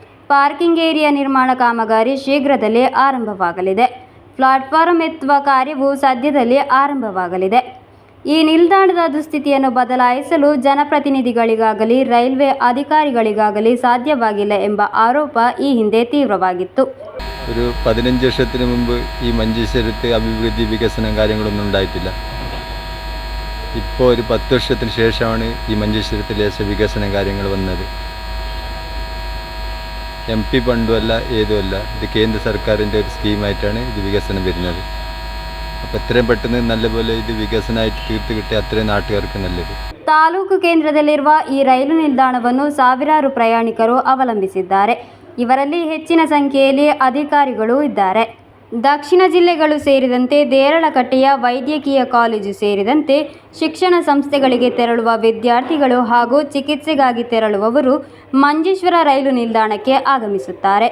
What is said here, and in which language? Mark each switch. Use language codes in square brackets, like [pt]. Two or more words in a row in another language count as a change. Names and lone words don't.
[en] parking area [kn] ನಿರ್ಮಾಣ ಕಾಮಗಾರಿ ಶೀಘ್ರದಲ್ಲೇ ಆರಂಭವಾಗಲಿದೆ. ಪ್ಲಾಟ್ಫಾರ್ಮ್ ಎತ್ತುವ ಕಾರ್ಯವು ಸದ್ಯದಲ್ಲೇ ಆರಂಭವಾಗಲಿದೆ. ಈ ನಿಲ್ದಾಣದ ದುಸ್ಥಿತಿಯನ್ನು ಬದಲಾಯಿಸಲು ಜನಪ್ರತಿನಿಧಿಗಳಿಗಾಗಲಿ ರೈಲ್ವೆ ಅಧಿಕಾರಿಗಳಿಗಾಗಲಿ ಸಾಧ್ಯವಾಗಿಲ್ಲ ಎಂಬ ಆರೋಪ ಈ ಹಿಂದೆ ತೀವ್ರವಾಗಿತ್ತು. [ml] ഒരു 15 വർഷത്തിന് മുമ്പ് ഈ മഞ്ചേശ്വരത്ത് അഭിവൃദ്ധി വികസന കാര്യങ്ങളൊന്നും ഉണ്ടായിട്ടില്ല. ഇപ്പോൾ ഒരു 10 വർഷത്തിന് ശേഷമാണ് ഈ മഞ്ചേശ്വരത്തിൽ ലേശ വികസന കാര്യങ്ങൾ വന്നത്. MP ഫണ്ടുമല്ല ഏതുമല്ല, ഇത് കേന്ദ്ര സർക്കാരിൻ്റെ ഒരു സ്കീമായിട്ടാണ് ഇത് വികസനം വരുന്നത്. അപ്പോൾ എത്രയും പെട്ടെന്ന് നല്ലപോലെ ഇത് വികസനമായിട്ട് തീർത്ത് കിട്ടിയ അത്രയും നാട്ടുകാർക്ക് നല്ലത്. [kn] ತಾಲೂಕು ಕೇಂದ್ರದಲ್ಲಿರುವ ಈ ರೈಲು ನಿಲ್ದಾಣವನ್ನು ಸಾವಿರಾರು ಪ್ರಯಾಣಿಕರು ಅವಲಂಬಿಸಿದ್ದಾರೆ. ಇವರಲ್ಲಿ ಹೆಚ್ಚಿನ ಸಂಖ್ಯೆಯಲ್ಲಿ ಅಧಿಕಾರಿಗಳು ಇದ್ದಾರೆ. ದಕ್ಷಿಣ ಜಿಲ್ಲೆಗಳು ಸೇರಿದಂತೆ ದೇರಳಕಟ್ಟೆಯ ವೈದ್ಯಕೀಯ ಕಾಲೇಜು ಸೇರಿದಂತೆ ಶಿಕ್ಷಣ ಸಂಸ್ಥೆಗಳಿಗೆ ತೆರಳುವ ವಿದ್ಯಾರ್ಥಿಗಳು ಹಾಗೂ ಚಿಕಿತ್ಸೆಗಾಗಿ ತೆರಳುವವರು ಮಂಜೇಶ್ವರ ರೈಲು ನಿಲ್ದಾಣಕ್ಕೆ ಆಗಮಿಸುತ್ತಾರೆ.